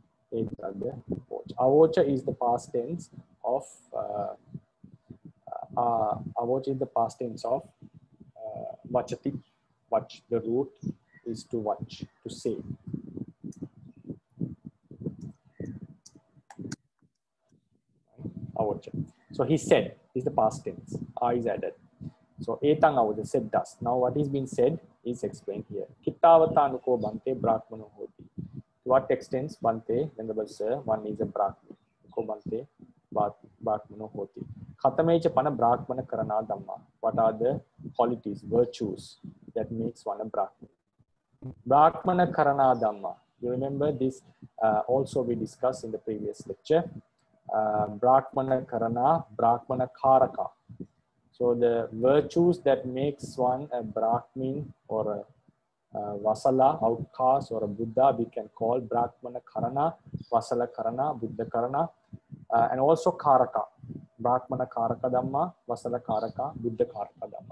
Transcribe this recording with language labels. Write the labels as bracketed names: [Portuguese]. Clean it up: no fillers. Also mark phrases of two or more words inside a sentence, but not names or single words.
[English] Avocha is the past tense of Avocha is the past tense of Vachati. Vach, the root is to watch, to say. [Pali] Avocha. [English] So he said is the past tense. Is added. So [Pali] etang avocha [English] said thus. Now what is being said is explained here. [Pali] Kittavatanuko Bhante Brahmano hoti. [English] To what extent Bhante, Venerable Sir, one is a Brahman. [Pali] Ko Bhante Brahmano hoti. Khatamecha pana Brahmana karana dhamma. [English] What are the qualities, virtues that makes one a Brahman? [Pali] Brahmana karana dhamma. [English] You remember this also we discussed in the previous lecture. [Pali] Brahmana karana, Brahmana karaka. [English] So the virtues that makes one a Brahmin or a Vasala, outcast, or a Buddha, we can call [Pali] Brahmana Karana, Vasala Karana, Buddha Karana, [English] and also Karaka. [Pali] Brahmana Karaka Dhamma, Vasala Karaka, Buddha Karaka Dhamma.